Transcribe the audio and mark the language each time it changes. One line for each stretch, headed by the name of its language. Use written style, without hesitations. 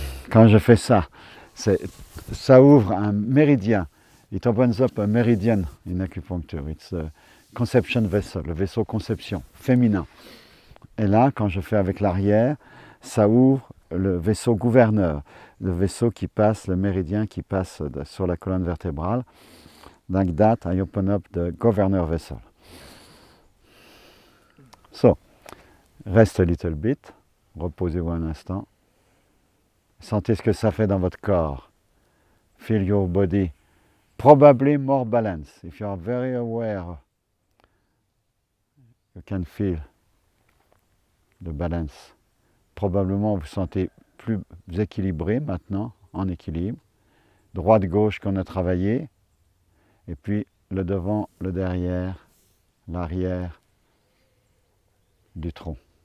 French: Quand je fais ça, ça ouvre un méridien.
English: It opens up a meridian in acupuncture. It's a conception vessel,
French: le vaisseau conception, féminin. Et là, quand je fais avec l'arrière, ça ouvre le vaisseau gouverneur, le vaisseau qui passe, le méridien qui passe sur la colonne vertébrale.
English: Like that, I open up the governor vessel. So,
French: reste
English: a little bit,
French: reposez-vous un instant. Sentez ce que ça fait dans votre corps.
English: Feel your body probably more balanced. If you are very aware, you can feel the balance.
French: Probablement vous sentez plus équilibré maintenant, en équilibre. Droite-gauche qu'on a travaillé. Et puis le devant, le derrière, l'arrière du tronc.